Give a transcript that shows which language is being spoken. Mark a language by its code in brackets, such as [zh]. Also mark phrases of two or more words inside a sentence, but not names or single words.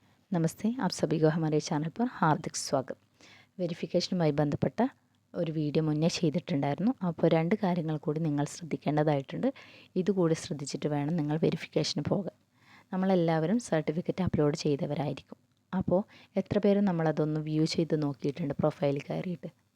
[hi] नमस्ते, आप सभी को हमारे चैनल पर हार्दिक स्वागत. [ml] വെരിഫിക്കേഷനുമായി ബന്ധപ്പെട്ട ഒരു വീഡിയോ മുന്നേ ചെയ്തിട്ടുണ്ടായിരുന്നു. അപ്പോൾ രണ്ട് കാര്യങ്ങൾ കൂടി നിങ്ങൾ ശ്രദ്ധിക്കേണ്ടതായിട്ടുണ്ട്. ഇതുകൂടി ശ്രദ്ധിച്ചിട്ട് വേണം നിങ്ങൾ വെരിഫിക്കേഷന് പോകാൻ. നമ്മളെല്ലാവരും സർട്ടിഫിക്കറ്റ് അപ്ലോഡ് ചെയ്തവരായിരിക്കും. അപ്പോൾ എത്ര പേര് നമ്മളതൊന്ന് വ്യൂ ചെയ്ത് നോക്കിയിട്ടുണ്ട് പ്രൊഫൈലിൽ കയറിയിട്ട്?